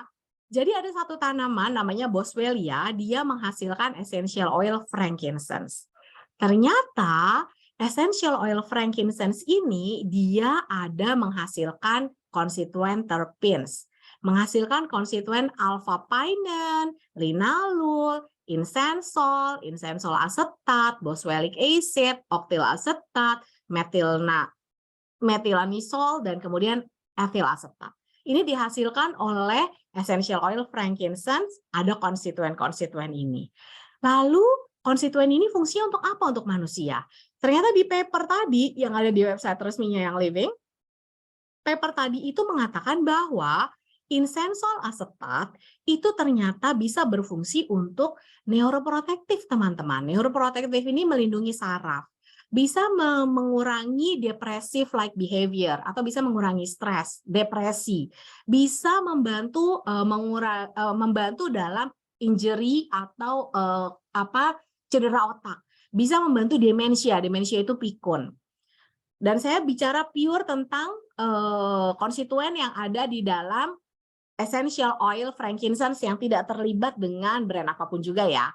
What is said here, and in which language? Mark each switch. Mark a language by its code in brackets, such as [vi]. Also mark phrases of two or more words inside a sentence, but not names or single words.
[id] Jadi ada satu tanaman namanya Boswellia, dia menghasilkan [en] essential oil frankincense. [id] Ternyata [en] essential oil frankincense [id] ini dia ada menghasilkan konstituen terpenes, menghasilkan konstituen alpha-pinene, linalol, insensol, insensol asetat, [en] boswellic acid, [id] oktil asetat, metilanisol, dan kemudian etil asetat. Ini dihasilkan oleh [en] essential oil frankincense, [id] ada konstituen-konstituen ini. Lalu konstituen ini fungsinya untuk apa untuk manusia? Ternyata di paper tadi yang ada di website resminya Young Living, paper tadi itu mengatakan bahwa insensol asetat itu ternyata bisa berfungsi untuk neuroprotektif teman-teman. Neuroprotektif ini melindungi saraf. Bisa mengurangi [en] depressive like behavior [id] atau bisa mengurangi stres, depresi, bisa membantu membantu dalam injury atau cedera otak, bisa membantu demensia itu pikun. Dan saya bicara pure tentang konstituen yang ada di dalam [en] essential oil frankincense [id] yang tidak terlibat dengan brand apapun juga ya.